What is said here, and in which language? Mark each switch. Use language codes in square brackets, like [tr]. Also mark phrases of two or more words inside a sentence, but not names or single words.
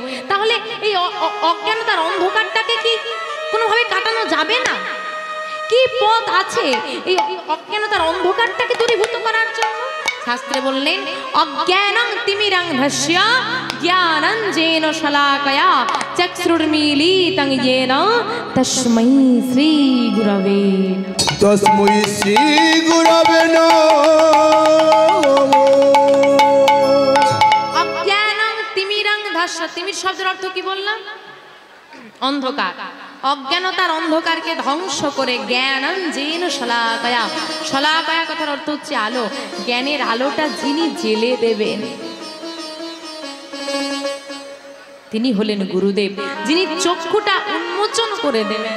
[bn] তাহলে এই অজ্ঞানতার অন্ধকারটাকে কি কোনোভাবে কাটানো যাবে না? কি পথ আছে এই অজ্ঞানতার অন্ধকারটাকে দূরীভূত করার জন্য? শাস্ত্রে বললেন [sa] অজ্ঞানং তিমিরং ধস্য জ্ঞানাঞ্জেন শলাকয়া চক্ষুর্মীলিতং येन তস্मै শ্রী গুরবে তস্मै শ্রী গুরবে নমঃ। অজ্ঞানং তিমিরং ধস্য, [bn] তিমির শব্দের অর্থ কি বললাম? অন্ধকার। অজ্ঞানতার অন্ধকারকে ধ্বংস করে [sa] জ্ঞানাঞ্জেন শলাকয়া, [bn] শলাকয়া কথার অর্থ হচ্ছে আলো। জ্ঞানের আলোটা যিনি জেলে দেবেন তিনি হলেন গুরুদেব, যিনি চক্ষুটা উন্মোচন করে দেবেন।